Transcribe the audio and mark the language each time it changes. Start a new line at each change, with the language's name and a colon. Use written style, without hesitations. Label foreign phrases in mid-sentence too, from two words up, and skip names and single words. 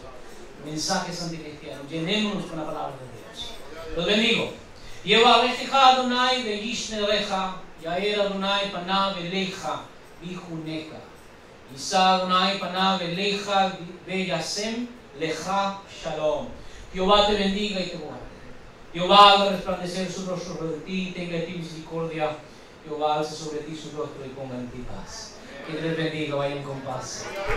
Spanish: Mensajes anticristianos. Llenémonos con la palabra de Dios. Los bendigo.
Hebrew: יברכך אדוני וישמרך, יאר אדוני פניו אליך ויחנך. ישא אדוני פניו אליך וישם לך שלום.
Spanish: Jehová te bendiga y te guarde. Jehová haga resplandecer su rostro sobre ti, tenga de ti misericordia. Jehová alce sobre ti su rostro y ponga en ti paz. Que Dios les bendiga, vayan con paz.